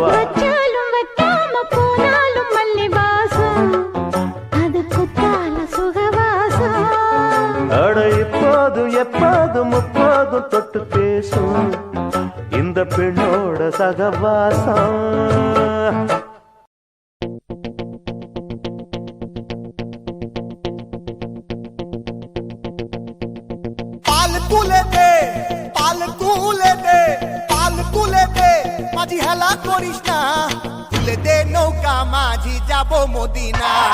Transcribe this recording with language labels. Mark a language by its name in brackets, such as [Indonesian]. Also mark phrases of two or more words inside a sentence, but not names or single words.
[Tamil] வச்சாலும் வைக்காம போனாலும் மல்லி வாசம் அது குத்தால சுகவாசம். அட இப்போதும் எப்போதும் முப்போதும் தொட்டு பேசும் இந்த பெண்ணோட சகவாசம். [Bangla] মাঝি হেলা করিস না, তুলে দে নৌকা মাঝি যাব মদিনা।